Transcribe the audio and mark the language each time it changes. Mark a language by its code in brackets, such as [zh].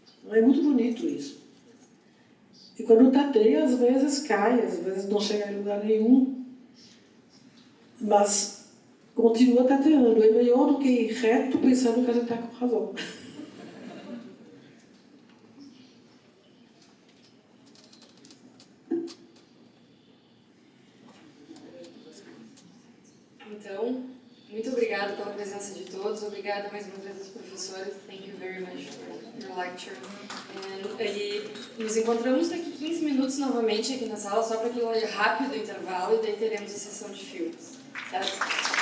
[pt] É muito bonito isso. E quando tateia, às vezes cai, às vezes não chega em lugar nenhum, mas continua tateando. É melhor do que ir reto pensando que a gente está com razão. Então, muito obrigada pela presença de todos. Obrigada mais uma vez aos professores. [en] Thank you very much for your lecture. [pt] E nos encontramos daqui 15 minutos novamente aqui na sala, só para aquele rápido intervalo, e daí teremos a sessão de filmes. Certo?